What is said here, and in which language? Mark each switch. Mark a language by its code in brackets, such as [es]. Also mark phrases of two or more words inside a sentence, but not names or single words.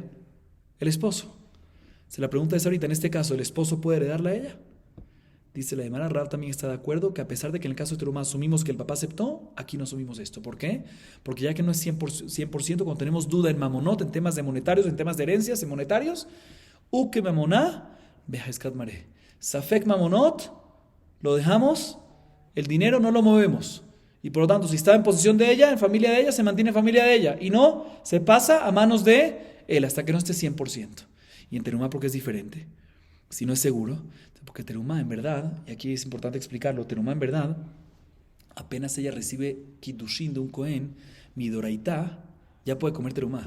[es] El esposo. Se la pregunta es ahorita, en este caso, ¿el esposo puede heredarla a ella? Dice la Gemara, Rav también está de acuerdo que a pesar de que en el caso de terumá asumimos que el papá aceptó, aquí no asumimos esto. ¿Por qué? Porque ya que no es 100%, cuando tenemos duda en mamonot, en temas de monetarios, en temas de herencias, en monetarios, [arc] אוקי ממונא בחזקת מריה. [he] ספק ממונות, [es] lo dejamos, el dinero no lo movemos. Y por lo tanto, si está en posesión de ella, en familia de ella, se mantiene en familia de ella. Y no, se pasa a manos de él hasta que no esté 100%. Y en terumá, porque es diferente. Si no es seguro, porque terumá en verdad, y aquí es importante explicarlo, terumá en verdad, apenas ella recibe kiddushin de un kohen, midoraitá, ya puede comer terumá.